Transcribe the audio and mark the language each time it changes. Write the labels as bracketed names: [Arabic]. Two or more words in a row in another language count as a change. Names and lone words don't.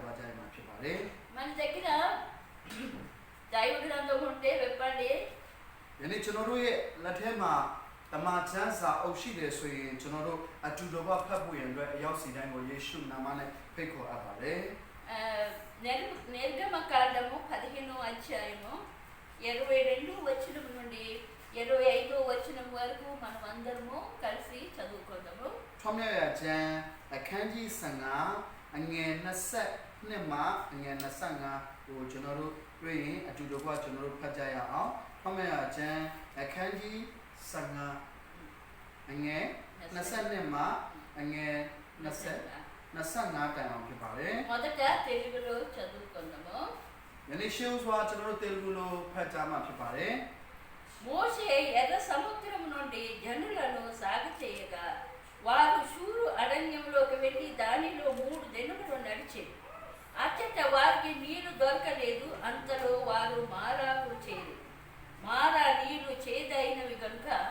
[Telugu] మన దగ్గర దైవ గ్రంథం ఉంటే వెప్పండి. [Burmese] ယနေ့ကျွန်တော်တို့ရဲ့လက်ထဲမှာတမန်ကျမ်းစာအုပ်ရှိတယ်ဆိုရင်ကျွန်တော်တို့အတူတကွဖတ်ဖို့ရန်အတွက်အရောက်စီတိုင်းကိုယေရှုနာမနဲ့ဖိတ်ခေါ်အပ်ပါတယ် [Telugu] నిర్గమకాండము 15వ అధ్యాయము 22 వచనం నుండి 25వ వచనం వరకు మనం అందరము కలిసి చదువుకుందాము [Burmese] ထွန်းမြတ်ရာကျမ်းအခန်းကြီး15အငယ်22မှအငယ်25ကိုကျွန်တော်တို့တွေ့ရင်အတူတကွကျွန်တော်တို့ဖတ်ကြရအောင်ထွန်းမြတ်ရာကျမ်းအခန်းကြီး15အငယ်22မှအငယ်25တိုင်အောင်ဖြစ်ပါတယ် [Telugu] మొదట తెలుగులో చదువుకుందాము [Burmese] ယနေ့ရှေးဥစွာကျွန်တော်တို့တေလူလိုဖတ်ကြားမှာဖြစ်ပါတယ် [Telugu] మోషే ఎర్ర సముద్రం నుండి జనులను సాగచేయగా వారు షూరు అరణ్యంలోకి వెళ్ళి దానిలో 3 దినములు నడిచారు అచ్చట వారికి నీరు దొరకలేదు అంతలో వారు మారాకు చేరి మారా నీరు చేదైనవి కనుక